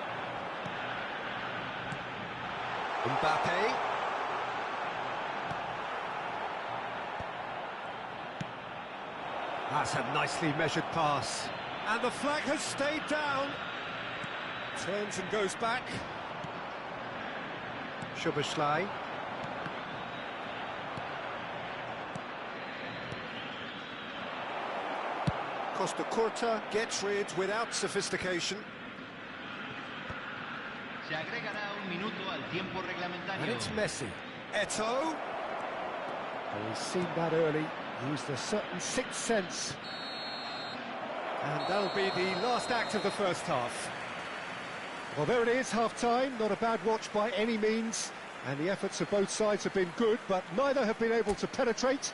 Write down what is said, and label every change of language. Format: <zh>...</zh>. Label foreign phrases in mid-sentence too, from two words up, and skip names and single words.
<en>Mbappe. That's a nicely measured pass. And the flag has stayed down. Turns and goes back. Szoboszlai. Costa Curta gets rid without sophistication.</en> <es>Se agregará un minuto al tiempo reglamentario.</es> <en>And it's Messi. Eto'o. Oh, he's seen that early. Used a certain sixth sense. And that'll be the last act of the first half. Well, there it is, half-time. Not a bad watch by any means. And the efforts of both sides have been good, but neither have been able to penetrate.</en>